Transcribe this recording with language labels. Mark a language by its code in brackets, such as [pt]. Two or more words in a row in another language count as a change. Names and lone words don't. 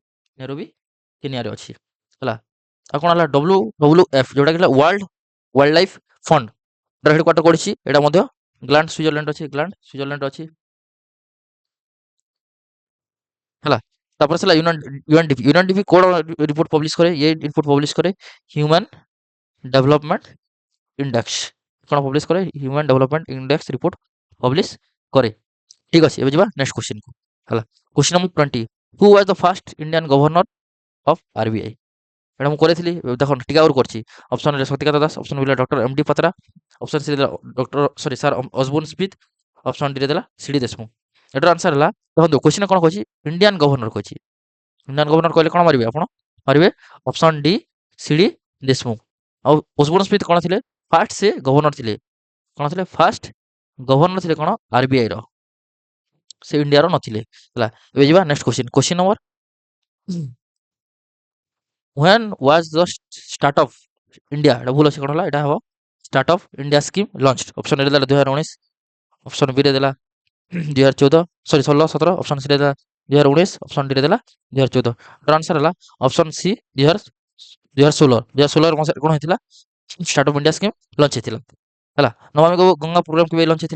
[or] ନେରୋବି କେନିଆରେ ଅଛି ହେଲା। ଆଉ କ'ଣ ହେଲା? ଡବ୍ଲ୍ୟୁଡବ୍ଲ୍ୟୁଏଫ୍ ଯୋଉଟା କି ହେଲା ୱାର୍ଲଡ ୱାଇଲ୍ଡ ଲାଇଫ ଫଣ୍ଡ, ଏଟାର ହେଡକ୍ୱାର୍ଟର କୋଉଠି ଅଛି? ଏଇଟା ମଧ୍ୟ ଗ୍ଲାଣ୍ଡ ସୁଇଜରଲ୍ୟାଣ୍ଡ ଅଛି। ଗ୍ଲାଣ୍ଡ ସୁଇଜରଲ୍ୟାଣ୍ଡ ଅଛି ହେଲା। ତାପରେ ଆସିଲା ୟୁଏନଡିପି। ୟୁଏନଡିପି କୋଣ ରିପୋର୍ଟ ପବ୍ଲିଶ କରେ? [hi] ये रिपोर्ट पब्लिश करे ह्यूमन डेवलपमेंट इंडेक्स। [or] କ'ଣ ପବ୍ଲିଶ କରେ? ହ୍ୟୁମାନ୍ ଡେଭଲପମେଣ୍ଟ ଇଣ୍ଡେକ୍ସ ରିପୋର୍ଟ ପବ୍ଲିଶ କରେ। ଠିକ ଅଛି। ଏବେ ଯିବା ନେକ୍ସଟ କ୍ୱେଶ୍ଚିନକୁ ହେଲା। [en] Question number 20, who was the first Indian governor of RBI? [or] ଏଇଟା ମୁଁ କରିଥିଲି, ଦେଖନ୍ତୁ ଟିକେ ଆହୁରି କରିଛି। ଅପସନ ରେ ଶକ୍ତିକାନ୍ତ ଦାସ, ଅପସନ ବି ଡକ୍ଟର ଏମ୍ ଡି ପାତ୍ରା, ଅପସନ ସି ଦେଲା ଡକ୍ଟର ସରି ସାର୍ ଅସବୋର୍ନ ସ୍ମିଥ, ଅପସନ ଡି ରେ ଦେଲା ସି ଡି ଦେଶମୁଖ। ଏଟାର ଆନ୍ସର ହେଲା ଦେଖନ୍ତୁ କ୍ୱେଶ୍ଚିନ କ'ଣ କହିଛି? [en] Indian governor [or] କହିଛି। [en] Indian governor [or] କହିଲେ କ'ଣ ମାରିବେ ଆପଣ? ମାରିବେ ଅପସନ ଡି ସି ଡି ଦେଶମୁଖ। ଆଉ ଅସବୋର୍ନ ସ୍ମିଥ କ'ଣ ଥିଲେ? ଫାର୍ଷ୍ଟ ସେ ଗଭର୍ଣ୍ଣର ଥିଲେ। କ'ଣ ଥିଲେ? [en] first governor [or] ଥିଲେ କ'ଣ? ଆରବିଆଇ ର। ସେ ଇଣ୍ଡିଆର ନଥିଲେ ହେଲା। ଏବେ ଯିବା [en] next question. Question number, when was the start of India, [or] ଏଟା ଭୁଲ ଅଛି, କ'ଣ ହେଲା? এটা ହେବ start of India scheme launched। ଅପସନ ଏ ଦେଲା 2019, ଅପସନ ବି ରେ ଦେଲା 2014 ସରି 16 17, ଅପସନ ସି ରେ ଦେଲା 2019, ଅପସନ ଡି ରେ ଦେଲା 2014। ଏଟାର ଆନ୍ସର ହେଲା ଅପସନ ସି 2016। 2016 ମସିହାରେ କ'ଣ ହେଇଥିଲା? ଷ୍ଟାର୍ଟ ଅଫ୍ ଇଣ୍ଡିଆ ସ୍କିମ୍ ଲଞ୍ଚ ହେଇଥିଲା ହେଲା। ନମାମି ଗଙ୍ଗା ପ୍ରୋଗ୍ରାମ କେବେ ଲଞ୍ଚ ହେଇଥିଲା?